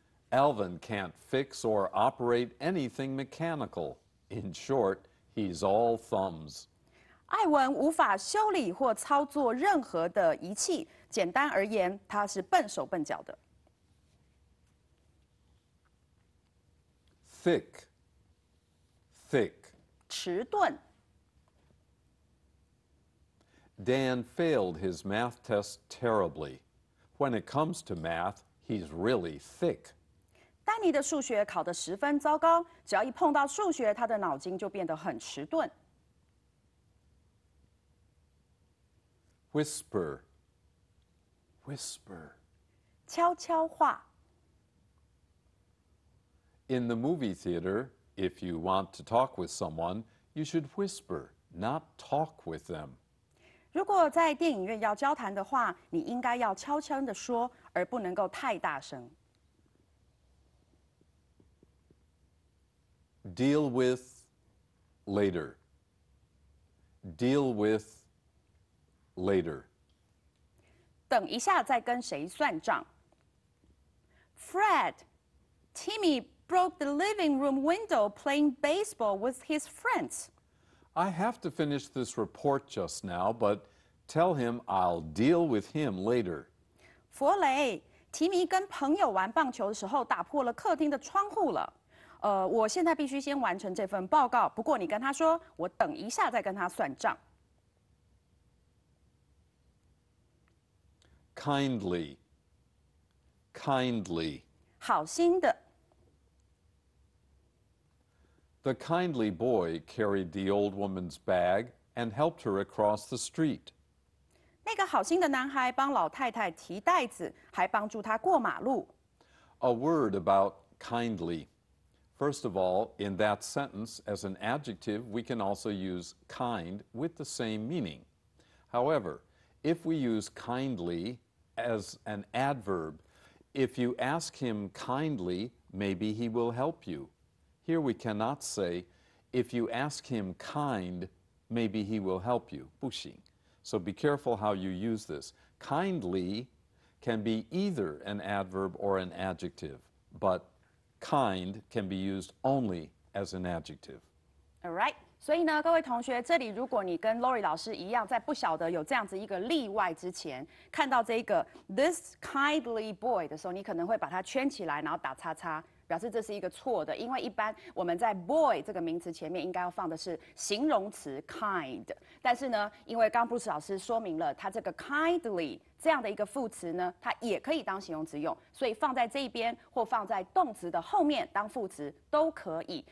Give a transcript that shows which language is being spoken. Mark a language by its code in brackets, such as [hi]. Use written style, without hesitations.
[en] Alvin can't fix or operate anything mechanical. In short, he's all thumbs. [zh] 艾文无法修理或操作任何的仪器，简单而言，他是笨手笨脚的。 [en] Thick. Thick. [zh] 迟钝。 [en] Dan failed his math test terribly. When it comes to math, he's really thick. [zh] 丹尼的数学考得十分糟糕，只要一碰到数学，他的脑筋就变得很迟钝。 [en] Whisper. Whisper. [zh] 悄悄话。 [en] In the movie theater, if you want to talk with someone, you should whisper, not talk with them. [zh] 如果在电影院要交谈的话，你应该要悄悄地说，而不能够太大声。 [en] Deal with later. Deal with later. [zh] 等一下再跟谁算账。 [en] Fred, Timmy broke the living room window playing baseball with his friends. I have to finish this report just now, but tell him I'll deal with him later. [zh] 弗雷，提米跟朋友玩棒球的时候打破了客厅的窗户了。我现在必须先完成这份报告，不过你跟他说，我等一下再跟他算账。 [en] Kindly. Kindly. [zh] 好心的。 [en] The kindly boy carried the old woman's bag and helped her across the street. [zh] 那个好心的男孩帮老太太提袋子，还帮助她过马路。 [en] A word about kindly. First of all, in that sentence, as an adjective, we can also use kind with the same meaning. However, if we use kindly as an adverb, if you ask him kindly, maybe he will help you. Here we cannot say, if you ask him kind, maybe he will help you. [zh] 不行. [en] So be careful how you use this. Kindly can be either an adverb or an adjective, but kind can be used only as an adjective. All right， [zh] 所以呢，各位同学，这里如果你跟 Lori 老师一样，在不晓得有这样子一个例外之前，看到这个 [en] this kindly boy [zh] 的时候，你可能会把它圈起来，然后打叉叉，表示这是一个错的，因为一般我们在 boy 这个名词前面应该要放的是形容词 kind，但是呢，因为刚 Bruce 老师说明了，它这个 kindly 这样的一个副词呢，它也可以当形容词用，所以放在这一边或放在动词的后面当副词都可以。